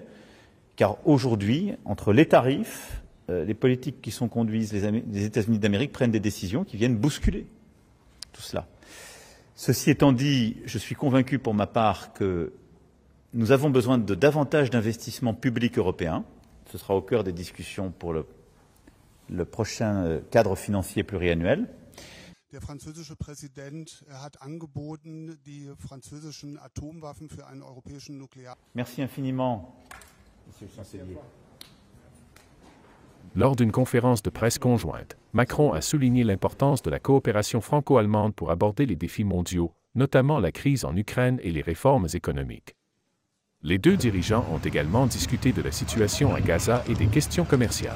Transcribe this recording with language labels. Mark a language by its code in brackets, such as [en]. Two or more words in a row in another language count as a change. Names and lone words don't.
[fr] Car aujourd'hui, entre les tarifs, les politiques qui sont conduites, les États-Unis d'Amérique prennent des décisions qui viennent bousculer tout cela. Ceci étant dit, je suis convaincu pour ma part que nous avons besoin de davantage d'investissements publics européens. Ce sera au cœur des discussions pour le prochain cadre financier pluriannuel. [de] Der französische Präsident hat angeboten, die französischen Atomwaffen für einen europäischen Nuklear... [fr] Merci infiniment, Monsieur le Chancelier. Lors d'une conférence de presse conjointe, Macron a souligné l'importance de la coopération franco-allemande pour aborder les défis mondiaux, notamment la crise en Ukraine et les réformes économiques. Les deux dirigeants ont également discuté de la situation à Gaza et des questions commerciales.